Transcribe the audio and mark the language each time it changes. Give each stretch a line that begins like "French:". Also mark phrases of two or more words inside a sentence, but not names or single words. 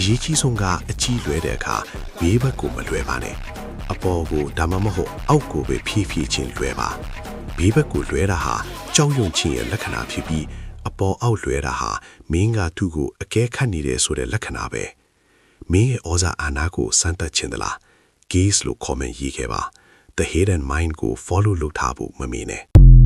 Burmese: ရေးကြီးဆုံးကအကြည့်လွဲတဲ့အခါဘေးဘက်ကိုမလွဲပါနဲ့အပေါ်ကိုဒါမှမဟုတ်အောက်ကိုပဲဖြည်းဖြည်းချင်းလွဲပါဘေးဘက်ကိုလွဲတာဟာကြောက်ရွံ့ခြင်းရဲ့လက္ခဏာဖြစ်ပြီးအပေါ်အောက်လွဲတာဟာမင်းကသူ့ကိုအကဲခတ်နေတယ်ဆိုတဲ့လက္ခဏာပဲမင်းရဲ့ဩဇာအာဏာကိုစမ်းသပ်ခြင်းသလား gaze လို့ comment ရေးခဲ့ပါ
English: the head and mind
Burmese: ကို follow လုပ်ထားဖို့မမေ့နဲ့